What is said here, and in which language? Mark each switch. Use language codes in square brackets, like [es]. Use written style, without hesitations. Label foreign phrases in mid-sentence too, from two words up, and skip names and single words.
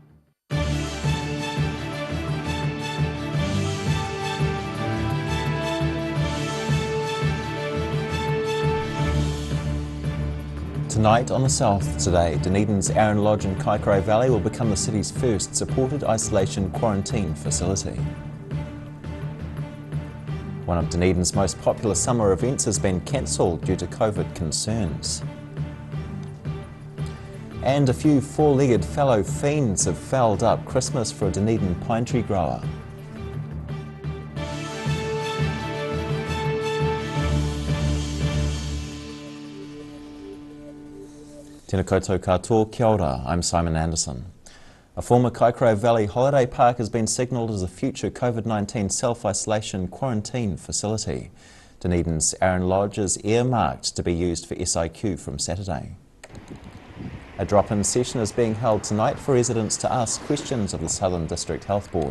[en] Tonight on the South Today, Dunedin's Arran Lodge in Kaikorai Valley will become the city's first supported isolation quarantine facility. One of Dunedin's most popular summer events has been cancelled due to COVID concerns. And a few four-legged fellow fiends have fouled up Christmas for a Dunedin pine tree grower. [mi] Tēnā koutou katoa, kia ora, [en] I'm Simon Anderson. A former Kaikorai Valley holiday park has been signalled as a future COVID-19 self-isolation quarantine facility. Dunedin's Arran Lodge is earmarked to be used for SIQ from Saturday. A drop-in session is being held tonight for residents to ask questions of the Southern District Health Board.